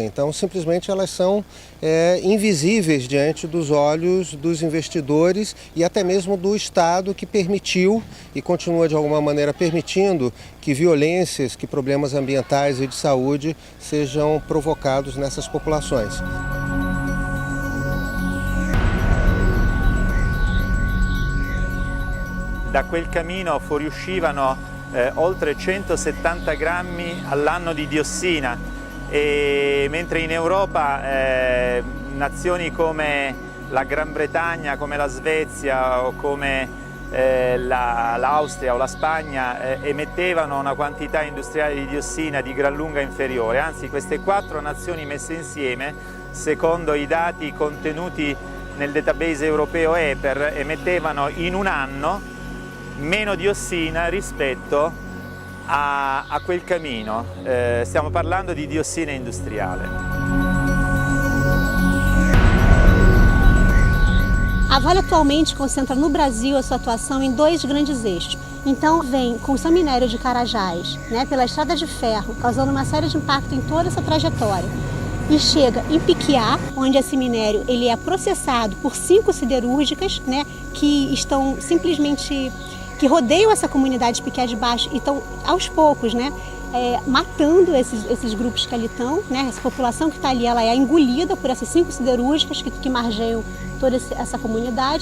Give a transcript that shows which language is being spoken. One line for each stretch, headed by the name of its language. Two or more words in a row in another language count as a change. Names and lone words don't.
Portuguese: Então, simplesmente elas são invisíveis diante dos olhos dos investidores e até mesmo do Estado, que permitiu e continua de alguma maneira permitindo que violências, que problemas ambientais e de saúde sejam provocados nessas populações.
Italian: Da quel camino fuoriuscivano oltre 170 grammi all'anno di diossina, mentre in Europa nazioni come la Gran Bretagna, come la Svezia o come l'Austria o la Spagna emettevano una quantità industriale di diossina di gran lunga inferiore. Anzi, queste quattro nazioni messe insieme, secondo i dati contenuti nel database europeo EPER, emettevano in un anno meno diossina rispetto a quel camino. Stiamo parlando di diossina industriale.
Portuguese: A Vale atualmente concentra no Brasil a sua atuação em dois grandes eixos. Então vem com o seu minério de Carajás, né, pela estrada de ferro, causando uma série de impactos em toda essa trajetória. E chega em Piquiá, onde esse minério ele é processado por 5 siderúrgicas, né, que estão simplesmente que rodeiam essa comunidade de Piquiá de Baixo e estão aos poucos, né, matando esses grupos que ali estão, né, essa população que está ali, ela é engolida por essas 5 siderúrgicas que margeiam toda essa comunidade.